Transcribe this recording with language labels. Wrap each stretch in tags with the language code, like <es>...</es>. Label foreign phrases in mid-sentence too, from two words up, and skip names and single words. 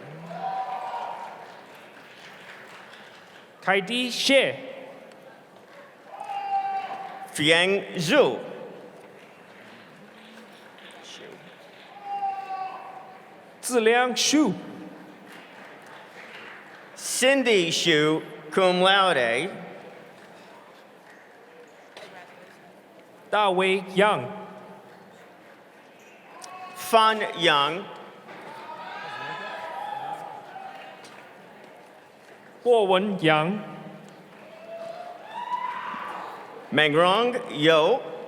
<en>Kaidi Shi, Fiang Zhu, Ziliang Shu, Cindy Shu,</en> <la>cum laude,</la> <en>Da Wei Yang, Fan Yang, Guo Wen Yang, Mengrong Yo,</en>